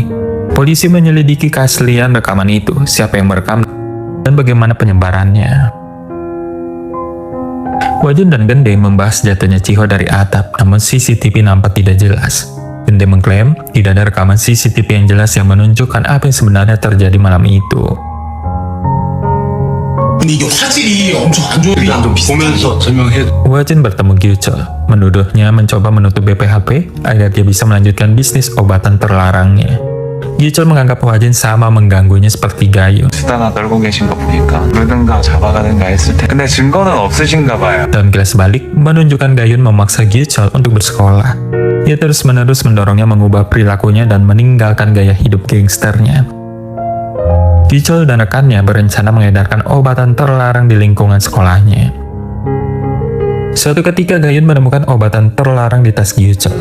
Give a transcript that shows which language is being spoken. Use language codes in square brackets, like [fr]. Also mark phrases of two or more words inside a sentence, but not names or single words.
[id] Polisi menyelidiki keaslian rekaman itu, siapa yang merekam, dan bagaimana penyebarannya. Hwajun dan Gende membahas jatuhnya Chiho dari atap, namun CCTV nampak tidak jelas. Gende mengklaim tidak ada rekaman CCTV yang jelas yang menunjukkan apa yang sebenarnya terjadi malam itu. [ko] 근데 이게 화질이 엄청 안 좋은 일단 좀 보면서 설명해. [id] Hwajun bertemu Gyuchol, menuduhnya mencoba menutup BPHP agar dia bisa melanjutkan bisnis obatan terlarangnya. Gyuchol menganggap Hwajun sama mengganggunya seperti Gayun. [ko] 수다나 떨고 계신 거 보니까 그러든가 잡아가든가 했을 테 근데 증거는 없으신가 봐요. [id] Dan kelas balik menunjukkan Gayun memaksa Gyuchol untuk bersekolah. Dia terus-menerus mendorongnya mengubah perilakunya dan meninggalkan gaya hidup gangsternya. Gyuchol dan rekannya berencana mengedarkan obatan terlarang di lingkungan sekolahnya. Suatu ketika Gayun menemukan obatan terlarang di tas Gyuchol.